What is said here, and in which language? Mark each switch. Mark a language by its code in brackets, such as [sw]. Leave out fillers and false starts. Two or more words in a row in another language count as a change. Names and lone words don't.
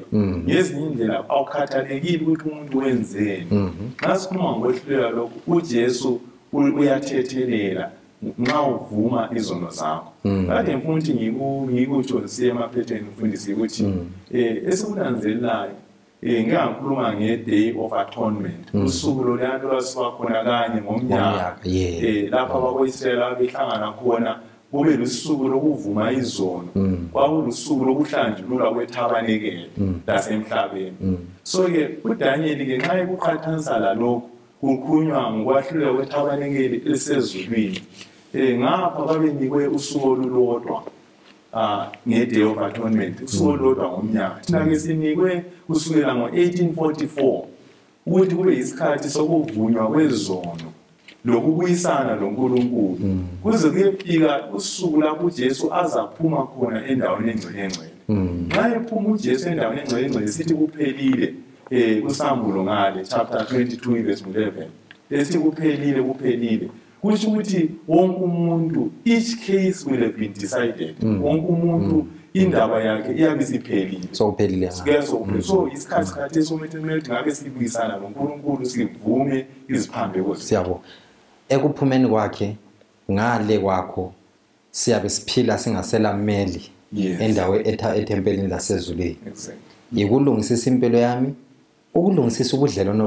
[nd] ngezinye indlela awukhathalekile ukuthi umuntu wenzeni nxa sikhuluma ngokwehlulela lokhu uJesu uyathethelela nxa uvuma izono zakho kade ngifuna ukuthi ngikutsho siye emaphetheni mfundisi ukuthi esikunanzelelayo ngiyakhuluma nge-Day of Atonement usuku loluyana lwasiba khona kanye ngomnyaka lapho abako-Israyeli behlangana khona kube lusuku lokuvuma izono kwakulusuku lokuhlanjululwa kwethabanekele lasemhlabeni so-ke uDaniel-ke nxa ekuqhathanisa lalokhu kukhulunywa ngokwahlulela kwethabanekeli elisezulwini ngapha babenikwe usuku olulodwa nge-Day of Atonement usuku olulodwa ngomnyaka thina-ke sinikwe kusukela ngo-1844 ukuthi kube yisikhathi sokuvunywa kwezono lokubuyisana loNkulunkulu kuze kuyefika usuku lapho uJesu azaphuma khona endaweni engcwelengcwele nxa ephuma uJesu endaweni engcwelengcwele sithi kuphelile kusambulo ngale chapter 22 verse 11 lesithi kuphelile kusho ukuthi wonke umuntu [en] each case will have been decided [nd] wonke umuntu indaba yakhe iyabe isiphelile so uphelile so isikhathi sokuthi ngabe sibuyisana noNkulunkulu sivume iziphambeko siyabo ekuphumeni kwakhe ngale kwakho siyabe siphila singasela mmeli endawo ethempelini lasezulwini ikulungisisa impilo yami ukulungisisa ubudlelwano